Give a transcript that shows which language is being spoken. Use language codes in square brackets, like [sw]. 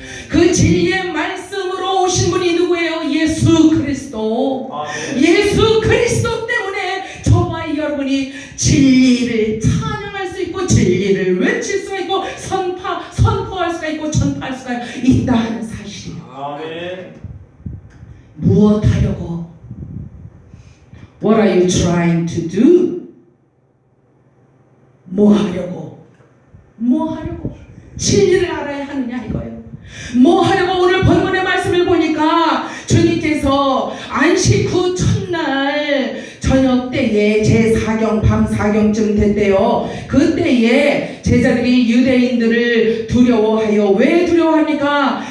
[ko] 그 진리의 말씀으로 오신 분이 누구예요? 예수 그리스도. 예수 그리스도 때문에 저와 여러분이 진리를 찬양할 수 있고 진리를 외칠 수가 있고 선포할 수가 있고 전파할 수가 있다 하는 사실이에요. 아멘. 무엇 하려고? [en] What are you trying to do? [ko] 뭐 하려고? 뭐 하려고? 진리를 알아야 하느냐 이거예요. 뭐 하려고? 오늘 본문의 말씀을 보니까 주님께서 안식 후 첫날 저녁 때에 제4경 밤 4경쯤 됐대요. 그때에 제자들이 유대인들을 두려워하여, 왜 두려워합니까?